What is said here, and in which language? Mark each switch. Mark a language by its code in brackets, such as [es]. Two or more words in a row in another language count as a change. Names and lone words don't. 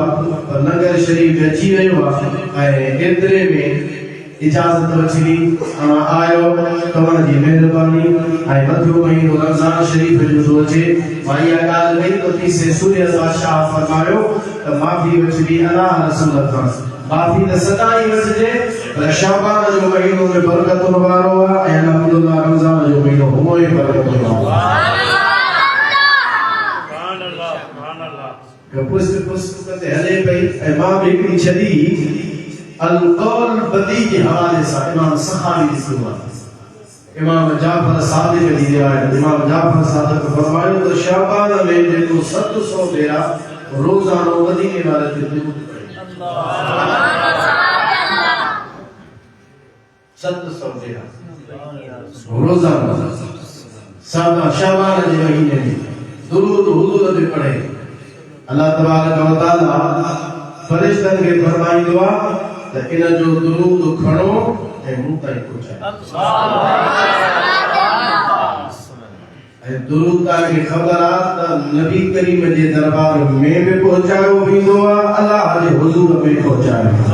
[sd] आहे पर नगर शरीफ़ अची वियो आहे ऐं एतिरे में इजाज़त वठी आयो तव्हांजी महिरबानी ऐं मथियो महीनो रमज़ान शरीफ़ जो थो अचे मां इहा ॻाल्हि कई त तीसे सूर्य बादशाह फरमायो त माफ़ी वठिबी अलाह रसूल खां माफ़ी त सदाई वठिजे पर शाबान जो महीनो में बरकतुनि वारो आहे ऐं अल्हम्दुलिल्लाह रमज़ान जो महीनो हुओ ई बरकतुनि वारो आहे पुस्त कंदे हले पई ऐं मां बि हिकिड़ी छॾी [ur] القول بدی کے حوالے سے [sd] امام سخاوی लिखियो आहे इमाम जाफर सादिक जी रिवायत इमाम जाफर सादिक फरमायो त शाबान में जेको 700 भेरा रोज़ानो मदीने वाले ते दुरूद पढ़े अल्लाह 700 भेरा रोज़ानो सादा शाबान जे महीने में दुरूद हुजूर ते पढ़े [ar] الله تبارك و تعالى [sd] फरिश्तन के फरमाईंदो आहे त इन जो दुरूद खणो ऐं मूं ताईं पहुचायो ऐं दुरूद तव्हांखे ख़बर आहे त नबी करीम जे दरबार में बि पहुचायो वेंदो आहे अल्लाह जे हुज़ूर में पहुचायो